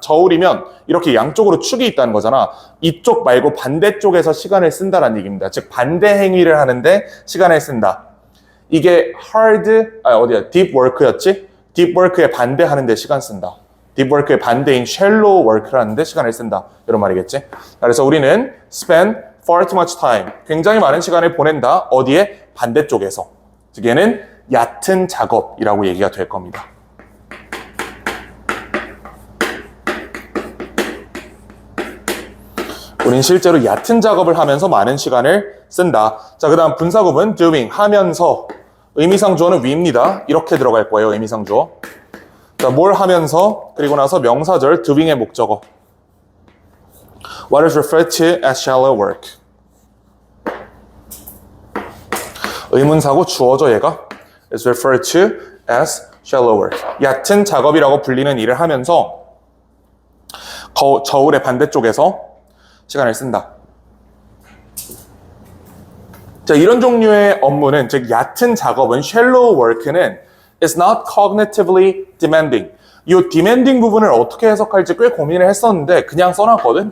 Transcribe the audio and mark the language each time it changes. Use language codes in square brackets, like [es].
[ko] 저울이면 이렇게 양쪽으로 축이 있다는 거잖아. 이쪽 말고 반대쪽에서 시간을 쓴다는 얘기입니다. 즉 반대 행위를 하는데 시간을 쓴다. 이게 deep work였지? deep work에 반대하는데 시간 쓴다. deep work의 반대인 shallow work라는 데 시간을 쓴다. 이런 말이겠지? 그래서 우리는 [en] spend far too much time. [ko] 굉장히 많은 시간을 보낸다. 어디에? 반대쪽에서. 즉 얘는 얕은 작업이라고 얘기가 될 겁니다. 우린 실제로 얕은 작업을 하면서 많은 시간을 쓴다. 자, 그 다음 분사구문 doing, 하면서. 의미상 주어는 we입니다. 이렇게 들어갈 거예요. 의미상 주어. 자, 뭘 하면서 그리고 나서 명사절 doing의 목적어. [en] What is referred to as shallow work. [ko] 의문사고 주어죠, 얘가. [en] is referred to as shallow work. [ko] 얕은 작업이라고 불리는 일을 하면서 저울의 반대쪽에서 시간을 쓴다. 자, 이런 종류의 업무는, 즉 얕은 작업은, shallow work는 [en] is not cognitively demanding. [ko] 이 demanding 부분을 어떻게 해석할지 꽤 고민을 했었는데 그냥 써놨거든.